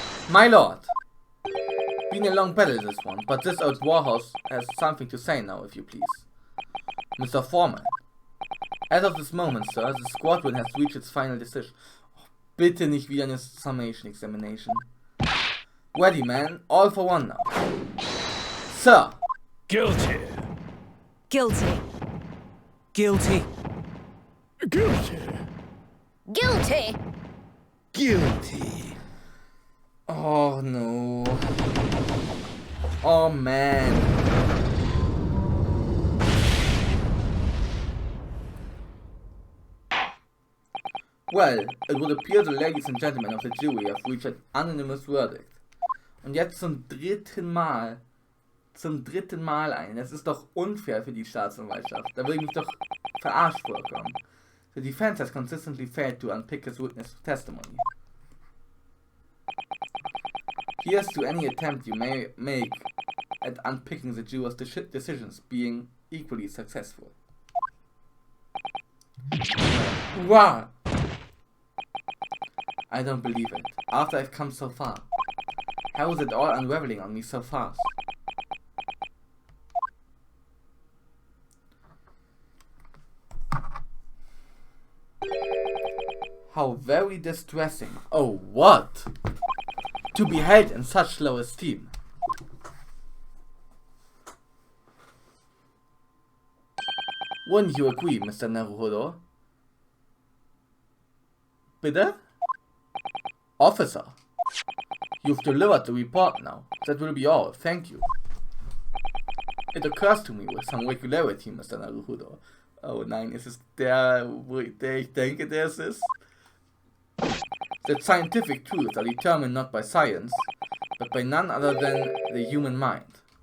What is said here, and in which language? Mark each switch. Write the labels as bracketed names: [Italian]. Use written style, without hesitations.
[English] My lord! Been a long battle this one, but this old warhorse has something to say now, if you please. Mr. Foreman. As of this moment, sir, the squadron has reached its final decision. [German] Oh, bitte nicht wieder eine [English] summation examination. Ready, man. All for one now. Sir. Guilty. Guilty. Guilty. Guilty. Guilty. Guilty. Oh no. Oh man. Well, it would appear the ladies and gentlemen of the jury have reached an unanimous verdict. [German] Und jetzt zum dritten Mal ein. Das ist doch unfair für die Staatsanwaltschaft. Da würde ich mich doch verarscht vorkommen. [English] The defense has consistently failed to unpick his witness testimony. Here's to any attempt you may make at unpicking the jurors' decisions being equally successful. Wow! I don't believe it. After I've come so far. How is it all unraveling on me so fast? How very distressing. Oh, what? To be held in such low esteem. Wouldn't you agree, Mr. Naruhodo? [German] Bitte? [English] Officer, you've delivered the report now. That will be all. Thank you. It occurs to me with some regularity, Mr. Naruhodo. [German] Oh nein, ist es der, wo ich denke, der es ist? [English] That scientific truths are determined not by science, but by none other than the human mind.